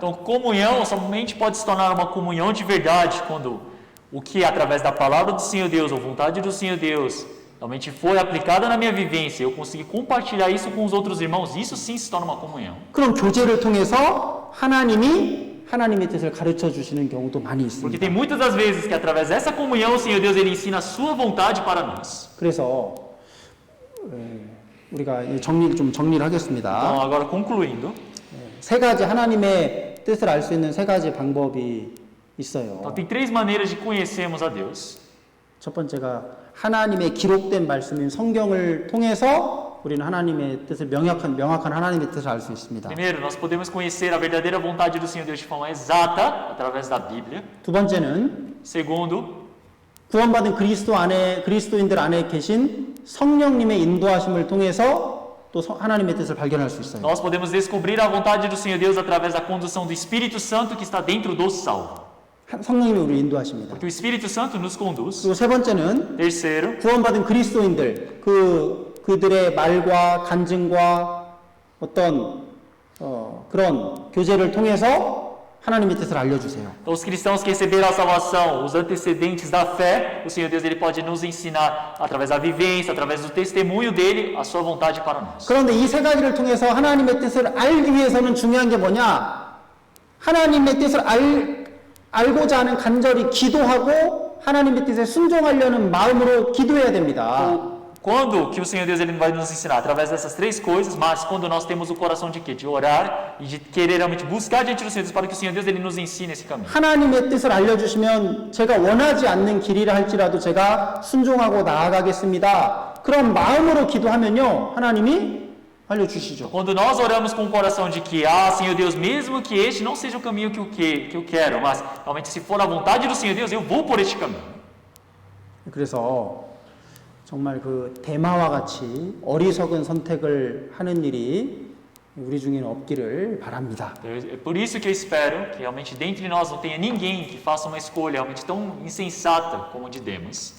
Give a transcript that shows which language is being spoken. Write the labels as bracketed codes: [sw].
[pt] Então, comunhão somente pode se tornar uma comunhão de verdade quando o que é através da palavra do Senhor Deus ou vontade do Senhor Deus realmente foi aplicada na minha vivência, eu consegui compartilhar isso com os outros irmãos, isso sim se torna uma comunhão. [ko] 그런 교제를 통해서 하나님의 뜻을 가르쳐 주시는 경우도 많이 [pt] Porque [ko] 있습니다. [pt] tem muitas das vezes que através dessa comunhão o Senhor Deus ele ensina a sua vontade para nós. [ko] 그래서 우리가 정리를 하겠습니다. [pt] Então, agora concluindo, [ko] 세 가지 하나님의 뜻을 알 수 있는 세 가지 방법이 있어요. [pt] então tem três maneiras de conhecermos a Deus. [ko] 첫 번째가 하나님의 기록된 말씀인 성경을 통해서 우리는 하나님의 뜻을 명확한 하나님의 뜻을 알 수 있습니다. [pt] Primeiro, nós podemos conhecer a verdadeira vontade do Senhor Deus de forma exata através da Bíblia. [ko] 두 번째는 [pt] Segundo, [ko] 구원받은 그리스도인들 안에 계신 성령님의 인도하심을 통해서 또 하나님의 뜻을 발견할 수 있어요. [pt] nós podemos descobrir a vontade do Senhor Deus através da condução do Espírito Santo que está dentro do salvo. [ko] 성령님이 우리를 인도하십니다. [pt] Porque o Espírito Santo nos conduz. [ko] 그리고 세 번째는 [pt] Terceiro, [ko] 구원받은 그리스도인들 그들의 말과 간증과 어떤 그런 교제를 통해서 하나님의 뜻을 알려주세요. [pt] então, os cristãos que receberam a salvação, os antecedentes da fé, o Senhor Deus ele pode nos ensinar através da vivência, através do testemunho dele, a sua vontade para nós. [ko] 그런데 이 세 가지를 통해서 하나님의 뜻을 알기 위해서는 중요한 게 뭐냐? 하나님의 뜻을 알고자 하는 간절히 기도하고 하나님의 뜻에 순종하려는 마음으로 기도해야 됩니다. [pt] Quando que o Senhor Deus ele vai nos ensinar? Através dessas três coisas, mas quando nós temos o coração de quê? De orar e de querer realmente buscar diante do Senhor Deus para que o Senhor Deus ele nos ensine esse caminho. [ko] 하나님의 뜻을 알려주시면 제가 원하지 않는 길이라 할지라도 제가 순종하고 나아가겠습니다. 그런 마음으로 기도하면요, 하나님이 알려주시죠. [pt] Quando nós oramos com o coração de que, Senhor Deus, mesmo que este não seja o caminho que eu quero, mas realmente se for a vontade do Senhor Deus, eu vou por este caminho. [ko] 그래서 정말 그 대마와 같이 어리석은 선택을 하는 일이 우리 중에는 없기를 바랍니다. [pt] É por isso que eu espero que realmente dentre nós não tenha ninguém que faça uma escolha realmente tão insensata como a de Demas.